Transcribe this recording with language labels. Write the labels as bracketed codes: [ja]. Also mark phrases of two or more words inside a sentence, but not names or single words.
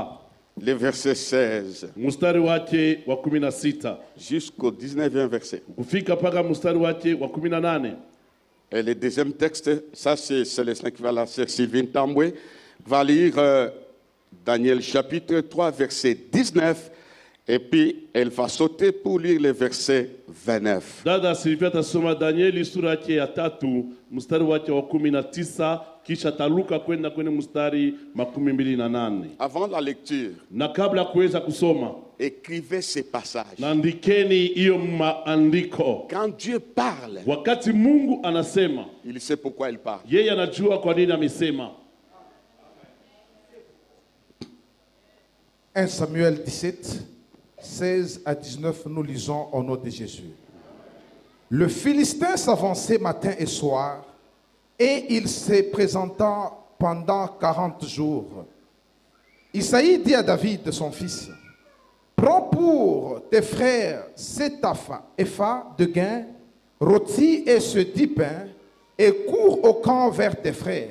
[fr] le verset 16 [sw] mstari wake wa 16 [fr] jusqu'au 19e verset. [sw] kufika mpaka mstari wake wa 18. [fr] Et le deuxième texte, ça c'est Célestin qui va la sœur Sylvine Tamboué, va lire Daniel chapitre 3 verset 19 et puis elle va sauter pour lire le verset 29. [sw] Dada Silvia tasoma Danieli sura yake ya 3 mstari wake wa 19 kisha taluka kwenda kwenye mstari 28. [fr] Avant la lecture, [sw] Na kabla kuweza kusoma, [fr] écrivez ces passages. [sw] naandikeni hiyo maandiko. [fr] Quand Dieu parle, [sw] Wakati Mungu anasema, [fr] il sait pourquoi il parle. [sw] yeye anajua kwa nini amesema. [fr] 1 Samuel 17, 16 à 19, nous lisons au nom de Jésus. Le Philistin s'avançait matin et soir, et il se présenta pendant 40 jours. Isaïe dit à David, son fils, prends pour tes frères 7 épha de gain, rôtis et ce 10 pains, et cours au camp vers tes frères.